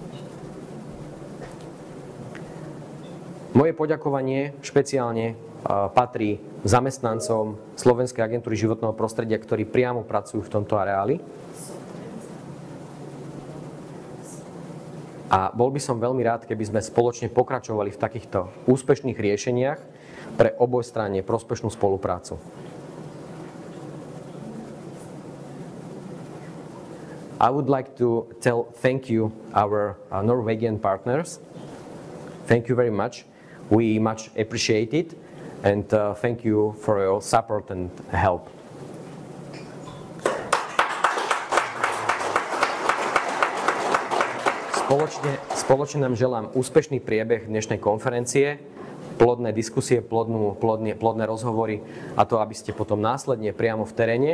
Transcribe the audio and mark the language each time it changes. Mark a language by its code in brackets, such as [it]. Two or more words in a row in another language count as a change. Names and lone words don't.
[sk] Moje poďakovanie špeciálne patrí zamestnancom Slovenskej agentúry životného prostredia, ktorí priamo pracujú v tomto areáli. A bol by som veľmi rád, keby sme spoločne pokračovali v takýchto úspešných riešeniach pre obojstranne prospešnú spoluprácu. [en] I would like to thank you, our Norwegian partners. Thank you very much. We much appreciate it, and thank you for your support and help. [sk] Spoločne nám želám úspešný priebeh dnešnej konferencie, plodné diskusie, plodné rozhovory a to, aby ste potom následne priamo v teréne,